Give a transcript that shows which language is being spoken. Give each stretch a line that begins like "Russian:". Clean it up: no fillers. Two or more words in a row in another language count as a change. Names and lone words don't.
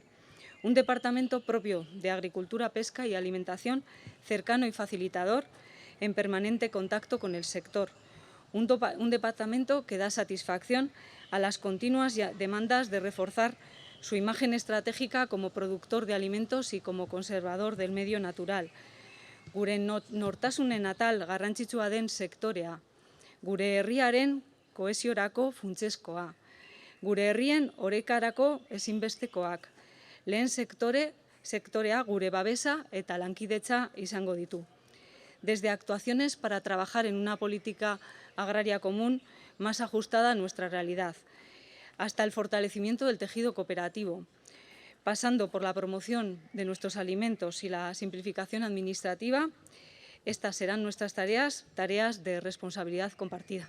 Spanish: Un departamento propio de agricultura, pesca y alimentación cercano y facilitador en permanente contacto con el sector. Un departamento que da satisfacción a las continuas demandas de reforzar su imagen estratégica como productor de alimentos y como conservador del medio natural.
Basque: Gure nortasunen atal garrantzitsua den sektorea, gure herriaren kohesiorako funtsezkoa, gure herrien orekarako ezinbestekoak, lehen sektorea gure babesa eta lankidetza izango ditu.
Spanish: desde actuaciones para trabajar en una política agraria común más ajustada a nuestra realidad, hasta el fortalecimiento del tejido cooperativo, pasando por la promoción de nuestros alimentos y la simplificación administrativa. Estas serán nuestras tareas de responsabilidad compartida.